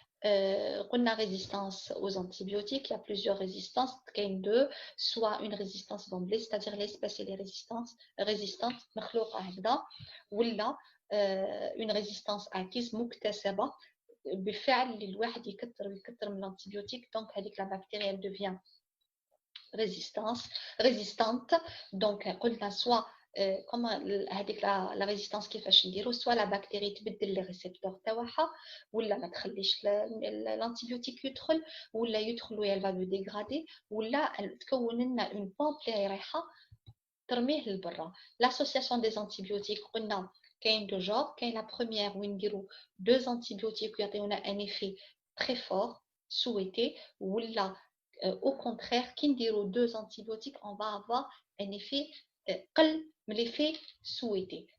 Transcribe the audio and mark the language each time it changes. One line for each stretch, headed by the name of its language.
French: On a résistance aux antibiotiques, il y a plusieurs résistances, deux, soit une résistance d'emblée, c'est-à-dire l'espèce et les résistantes, ou une résistance acquise
Arabic: مكتسبة بفعل اللي الواحد يكتر من الانتيبيوتيك.
French: Donc avec la bactérie elle devient résistante. Donc قلنا soit comment هذيك la résistance
Arabic: كيفاش نديرو,
French: soit la bactérie تبدل les récepteurs تاعها
Arabic: ولا ما تخليش الانتيبيوتيك يدخل, ولا يدخل
French: و elle va le dégrader,
Arabic: ولا تكون لنا
French: une pompe
Arabic: اللي رايحه ترميه للبرا.
French: l'association des antibiotiques
Arabic: قلنا كاين دو جور, كاين
French: la première
Arabic: وين نديرو
French: deux antibiotiques ويعطيونا un effet très fort souhaité, ولا au contraire qui نديرو deux antibiotiques on va avoir un effet
Arabic: قل من
French: l'effet souhaité.